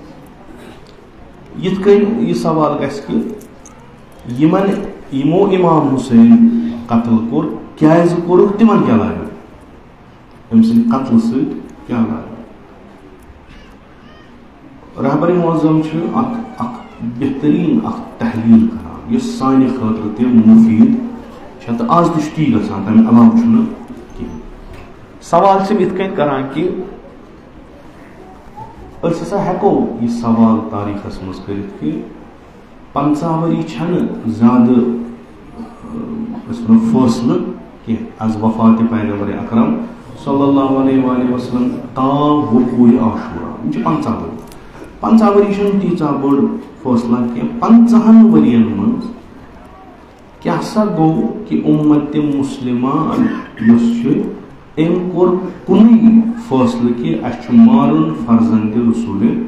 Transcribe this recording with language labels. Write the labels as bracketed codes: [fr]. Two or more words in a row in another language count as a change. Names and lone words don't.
[ks] یِتھ کٔنۍ یہِ سوال گژھِ کہِ یِمو اِمام حُسین قتل کوٚر کیٛازِ کوٚرُکھ تِمن کیٛاہ لایق أمۍ سٕنٛدِ قتلہٕ سۭتۍ کیٛاہ لایق رہبر معظم چھُ اکھ بہتریٖن اکھ تحلیٖل کران یُس سانہِ خٲطرٕ تہِ مُفیٖد چھےٚ تہٕ آز تہِ چھُ تی گژھان تَمہِ علاوٕ چھُنہٕ کِہیٖنۍ سوال چھِ یِتھ کٔنۍ کران کہِ أسۍ ہسا ہٮ۪کو یہِ سوال تاریٖخس منٛز کٔرِتھ کہِ 50 ؤری چھنہٕ زیادٕ أسۍ وَنو فٲصلہٕ کینٛہہ از وفاتِ پیغمبر اکرم [ar] صلی اللہ علیہ وآلہ وسلم [ks] تام وقوعِ عاشورہ یِم چھِ 50 ؤری 50 ؤری چھنہٕ تیٖژاہ بٔڑ فٲصلہ کینٛہہ 50 ؤرین منٛز کیٛاہ سا گوٚو کہِ اُمتِ مُسلِمہ یُس چھُ أمۍ کوٚر کُنُے فٲصلہٕ کہِ اَسہِ چھُ مارُن فرزندِ رسوٗلِ